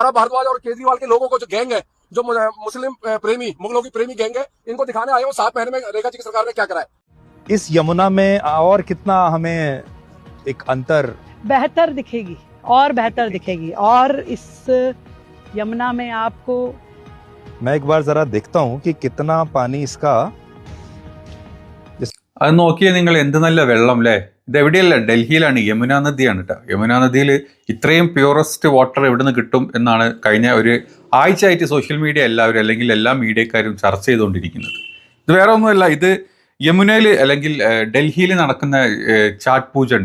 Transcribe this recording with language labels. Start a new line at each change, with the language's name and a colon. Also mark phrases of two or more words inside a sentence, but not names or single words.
Hindi: आरा भारद्वाज और केजरीवाल के लोगों को जो गैंग है, जो मुस्लिम प्रेमी, मुगलों की प्रेमी गैंग है, इनको दिखाने आए हो 7 महीने में रेखा जी की सरकार ने क्या करा है। इस यमुना में और कितना हमें एक अंतर बेहतर दिखेगी और बेहतर दिखेगी, और इस यमुना में आपको मैं एक बार जरा देखता हूँ कि कितना पानी इसका
Malayalam: അത് നോക്കിയാൽ നിങ്ങൾ എന്ത് നല്ല വെള്ളം അല്ലേ. ഇതെവിടെയല്ല, ഡൽഹിയിലാണ്, യമുനാ നദിയാണ് കേട്ടോ. യമുനാ നദിയിൽ ഇത്രയും
English: purest water
Malayalam: എവിടെ നിന്ന് കിട്ടും എന്നാണ് കഴിഞ്ഞ ഒരു ആഴ്ചയായിട്ട്
English: social media
Malayalam: എല്ലാവരും അല്ലെങ്കിൽ എല്ലാ മീഡിയക്കാരും ചർച്ച ചെയ്തുകൊണ്ടിരിക്കുന്നത്. ഇത് വേറെ ഒന്നുമല്ല, ഇത് യമുനയിൽ അല്ലെങ്കിൽ ഡൽഹിയിൽ നടക്കുന്ന ചാറ്റ് പൂജ ഉണ്ട്.